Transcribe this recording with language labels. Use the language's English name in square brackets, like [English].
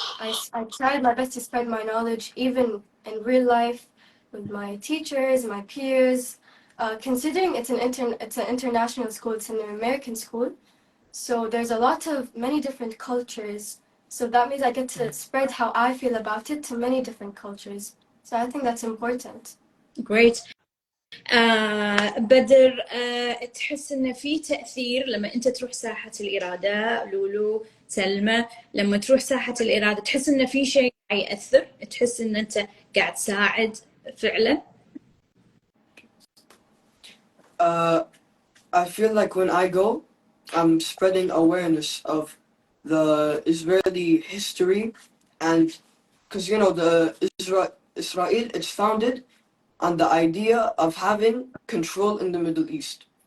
[English] I tried my best to spread my knowledge, even in real life, with my teachers, my peers. Considering it's an international school, it's an American school, so there's many different cultures. So that means I get to spread how I feel about it to many different cultures. So I think that's important. Great. [Arabic] بدر تحس إن في تأثير لما أنت تروح ساحة الإرادة؟ لولو، سلمى، لما تروح ساحة الإرادة تحس إن في شيء يأثر؟ تحس إن أنت قاعد تساعد فعلا؟ [English] I feel like when I go, I'm spreading awareness of the Israeli history, and because the Israel, it's founded on the idea of having control in the Middle East.